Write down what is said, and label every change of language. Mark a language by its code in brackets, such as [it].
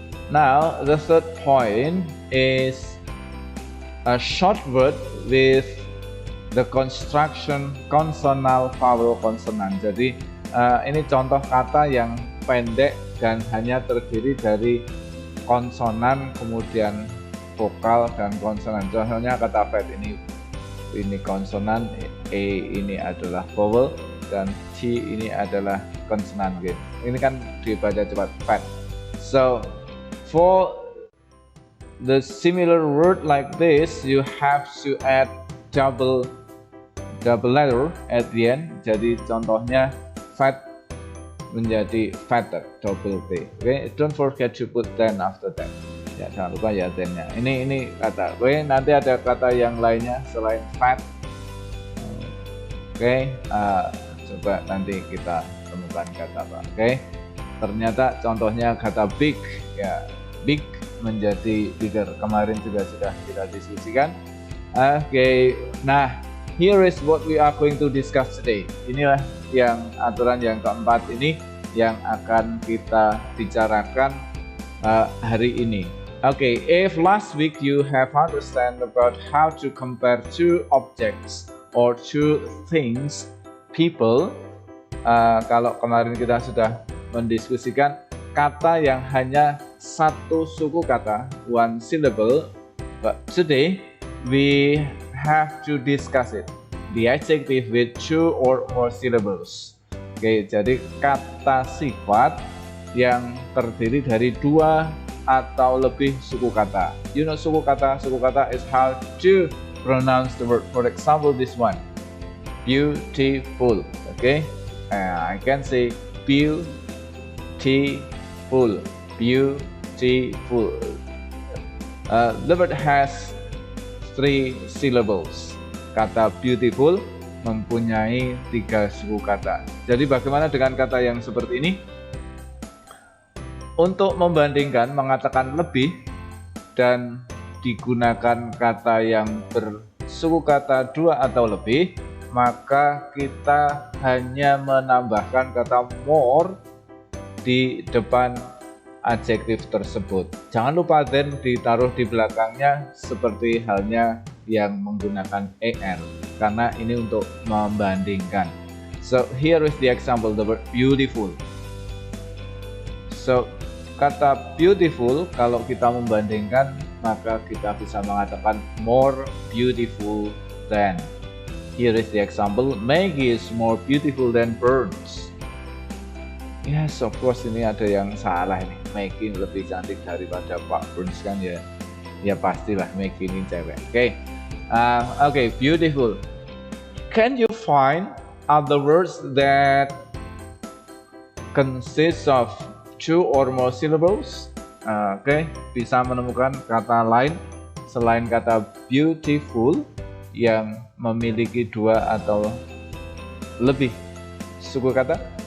[en] Now the third point is a short word with the construction consonant vowel consonant. [id] Jadi ini contoh kata yang pendek dan hanya terdiri dari konsonan kemudian vokal dan konsonan. Contohnya kata fat ini konsonan, A ini adalah vowel, dan T ini adalah konsonan. Gitu. Ini kan dibaca cepat fat. [en] So for the similar word like this, you have to add double letter at the end. [id] Jadi contohnya fat menjadi fatter, double T. [en] Okay, don't forget to put then after that. [id] Ya, jangan lupa ya then-nya. Ini kata. Oke, nanti ada kata yang lainnya selain fat. Oke, coba nanti kita temukan kata apa. Oke, ternyata contohnya kata big. Ya, big menjadi bigger. Kemarin juga sudah kita diskusikan. [en] Oke, nah here is what we are going to discuss today. [id] Inilah yang aturan yang keempat ini yang akan kita bicarakan hari ini. [en] Okay, if last week you have understand about how to compare two objects or two things, people, [id] kalau kemarin kita sudah mendiskusikan kata yang hanya satu suku kata, [en] one syllable, but today we have to discuss it, the adjective with two or more syllables. [id] Oke, jadi kata sifat yang terdiri dari dua atau lebih suku kata. [en] You know suku kata is how to pronounce the word. For example, this one, beautiful. Okay, I can say beautiful, beautiful. The word has 3 syllables. [id] Kata beautiful mempunyai 3 suku kata. Jadi bagaimana dengan kata yang seperti ini? Untuk membandingkan, mengatakan lebih dan digunakan kata yang bersuku kata 2 atau lebih, maka kita hanya menambahkan kata more di depan adjektif tersebut. Jangan lupa then ditaruh di belakangnya seperti halnya yang menggunakan er, karena ini untuk membandingkan. [en] So here is the example, the word beautiful. So [id] kata beautiful kalau kita membandingkan, maka kita bisa mengatakan [en] more beautiful than. Here is the example, Maggie is more beautiful than birds. Yes, of course [id] ini ada yang salah ini. Maggie lebih cantik daripada Pak Burns kan ya. Ya pastilah Maggie ini cewek. Okay, beautiful. [en] Can you find other words that consist of 2 or more syllables? [id] Bisa menemukan kata lain selain kata beautiful yang memiliki 2 atau lebih suku kata?